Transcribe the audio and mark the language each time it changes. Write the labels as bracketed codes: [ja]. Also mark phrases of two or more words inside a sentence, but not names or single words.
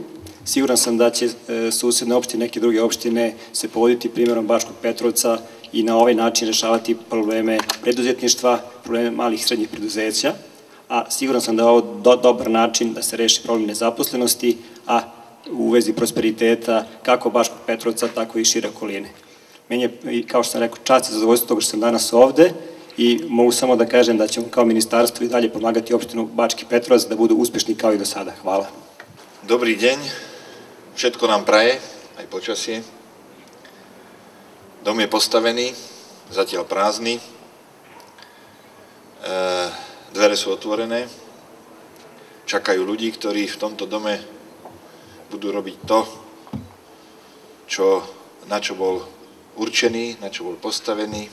[sr] Siguran sam da će susedne opštine, neke druge opštine se povoditi primjerom Bačkog Petrovca i na ovaj način rešavati probleme preduzetništva, probleme malih i srednjih preduzeća, a siguran sam da je ovo dobar način da se reši problem nezaposlenosti, a u vezi prosperiteta kako Bačkog Petrovca, tako i šire okoline. Meni je, kao što sam rekao, čast i zadovoljstvo toga što sam danas ovde i mogu samo da kažem da ćemo kao ministarstvo i dalje pomagati opštinu Bački Petrovac da budu uspešni kao i do sada. Hvala. [sk] Dobrý deň, všetko nám praje, aj počasie. Dom je postavený, zatiaľ prázdny. Dvere sú otvorené. Čakajú ľudí, ktorí v tomto dome budú robiť to, na čo bol určený, na čo bol postavený.